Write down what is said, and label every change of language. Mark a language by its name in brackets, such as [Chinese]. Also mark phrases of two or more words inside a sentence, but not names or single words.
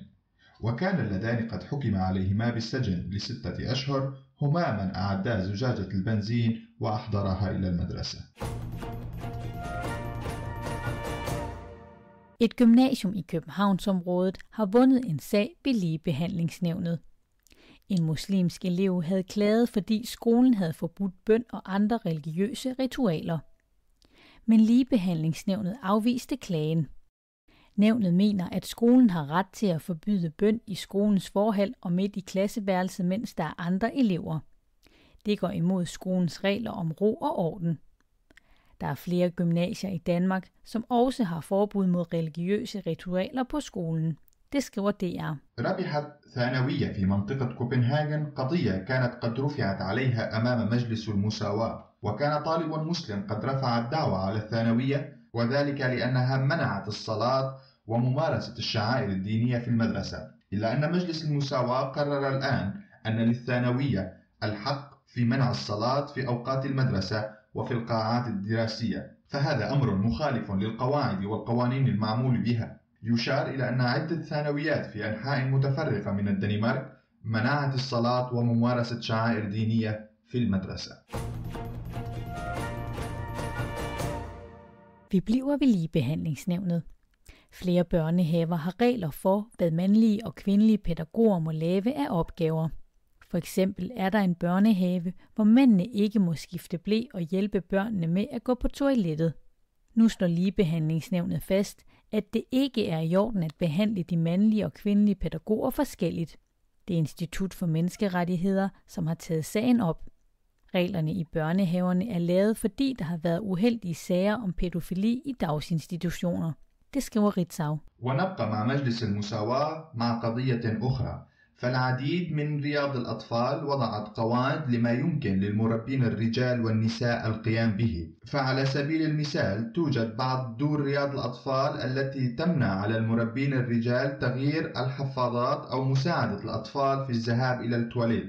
[Arabic] وكان اللذان قد حكم عليهما بالسجن ل6 أشهر هما من أعدا زجاجة البنزين وأحضرها إلى المدرسة. [Danish] Et gymnasium i Københavnsområdet har vundet en sag ved Ligebehandlingsnævnet. En muslimsk elev havde klaget, fordi skolen havde forbudt bøn og andre religiøse ritualer. Men Ligebehandlingsnævnet afviste klagen. Nævnet mener, at skolen har ret til at forbyde bøn i skolens forhal og midt i klasseværelset, mens der er andre elever. Det går imod skolens regler om ro og orden. Der er flere gymnasier i Danmark, som også har forbud mod religiøse ritualer på skolen. Det skriver DR. [Arabic] ربحت ثانوية في منطقة كوبنهاجن قضية كانت قد رفعت عليها أمام مجلس المساواة، وكان طالب مسلم قد رفع الدعوى على الثانوية، وذلك لأنها منعت الصلاة وممارسة الشعائر الدينية في المدرسة. إلا أن مجلس المساواة قرر الآن أن للثانوية الحق في منع الصلاة في أوقات المدرسة وفي القاعات الدراسية، فهذا أمر مخالف للقواعد والقوانين المعمول بها. يشار إلى أن عدة ثانويات في أنحاء متفرقة من الدنمارك منعت الصلاة وممارسة شعائر دينية في المدرسة. [Danish] Vi bliver ved Ligebehandlingsnævnet. Flere børnehaver har regler for, hvad mandlige og kvindelige pædagoger må lave af opgaver. For eksempel er der en børnehave, hvor mændene ikke må skifte ble og hjælpe børnene med at gå på toilettet. Nu slår Ligebehandlingsnævnet fast, at det ikke er i orden at behandle de mandlige og kvindelige pædagoger forskelligt. Det er Institut for Menneskerettigheder, som har taget sagen op. Reglerne i børnehaverne er lavet, fordi der har været uheldige sager om pædofili i dagsinstitutioner. Det skriver Ritzau. [Arabic] ونبقى مع مجلس المساواة مع قضية أخرى. فالعديد من رياض الأطفال وضعت قواعد لما يمكن للمربين الرجال والنساء القيام به. فعلى سبيل المثال توجد بعض دور رياض الأطفال التي تمنع على المربين الرجال تغيير الحفاضات أو مساعدة الأطفال في الذهاب إلى التواليت.